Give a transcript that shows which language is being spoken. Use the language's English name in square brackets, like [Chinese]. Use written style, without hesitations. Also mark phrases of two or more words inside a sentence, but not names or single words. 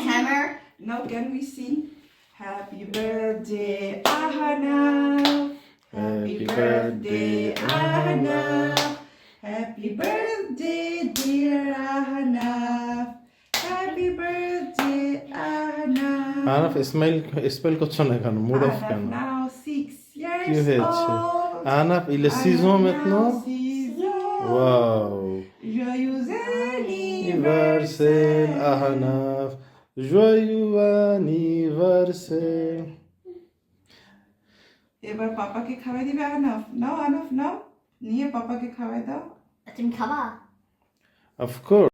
[English] sing. hammer. Now can we sing? Happy birthday, Ahana. Happy birthday, Ahana. Happy birthday, dear Ahana. Happy birthday, Ahana. [Bangla] আহনাফ স্মাইল করছো না কেন? [English] mood off [Bangla] Ahnaf কেন? [English] now 6 years [Bangla] কি হয়েছে? [English] old. [French] আহনাফ il est 6 ans Ahnaf maintenant? now 6 ans. [English] Wow. [French] Joyeux Anniversaire, anniversaire. Ahanaf. Joyeux anniversaire. [Bangla] এবার পাপাকে খাওয়াই দিবে আহনাফ। নাও আহনাফ নাও, নিয়ে পাপাকে খাওয়াই দাও। তুমি খাবা? [English] Of course.